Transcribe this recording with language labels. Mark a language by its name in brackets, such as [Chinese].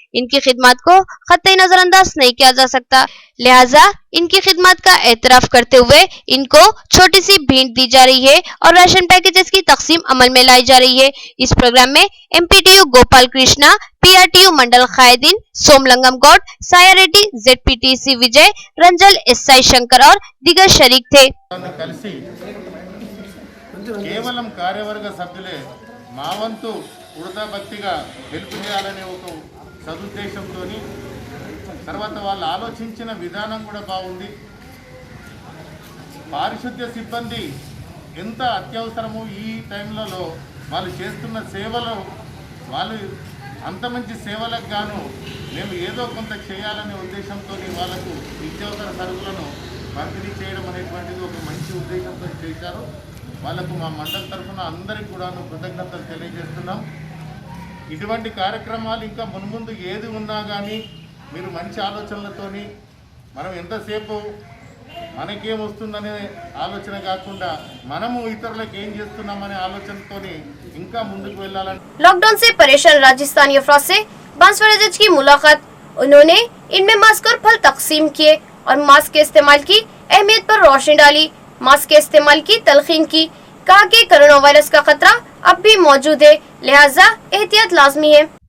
[Hindi] इनकी खिदमत को कतई नजरअंदाज नहीं किया जा सकता। लिहाजा इनकी खिदमत का एतराफ करते हुए इनको छोटी सी भेंट दी जा रही है और राशन पैकेजेस की तकसीम अमल में लाई जा रही है। इस प्रोग्राम में MPTU गोपाल कृष्णा, PRTU मंडल कायदीन सोमलंगम गौड, साया रेड्डी, ZPTC विजय, रंजल SI शंकर और दीगर शरीक थे। [Telugu] కేవలం కార్యవర్గ సభ్యులే మా వంతు ఉడతా భక్తిగా హెల్ప్ చేయాలనే ఒక సదుద్దేశంతో తర్వాత వాళ్ళు ఆలోచించిన విధానం కూడా బాగుంది. పారిశుద్ధ్య సిబ్బంది ఎంత అత్యవసరమో ఈ టైంలలో వాళ్ళు చేస్తున్న సేవలు వాళ్ళు అంత మంచి సేవలకు గాను మేము ఏదో కొంత చేయాలనే ఉద్దేశంతో వాళ్ళకు నిత్యావసర సరుకులను పంపిణీ చేయడం అనేటువంటిది ఒక మంచి ఉద్దేశంతో చేశారు. వాళ్ళకు మా మండల తరఫున అందరికీ కూడా కృతజ్ఞతలు తెలియజేస్తున్నాం. ఇటువంటి కార్యక్రమాలు ఇంకా మున్ముందు ఏది ఉన్నా కానీ మీరు మంచి ఆలోచనలతోని మనం ఎంతసేపు మనకేం వస్తుందనే ఆలోచన కాకుండా మనము ఇతరులకు ఏం చేస్తున్నామనే ఆలోచనతోని ఇంకా ముందుకు వెళ్ళాలని। [Hindi] लॉकडाउन से परेशान राजस्थानी अफराद से बांसवाड़ा जज की मुलाकात। उन्होंने इनमें मास्क और फल तकसीम किए और मास्क के इस्तेमाल की अहमियत पर रोशनी डाली। मास्क के इस्तेमाल की तलखीन की। कहा कि कोरोना वायरस का खतरा अब भी मौजूद है, लिहाजा एहतियात लाजमी है।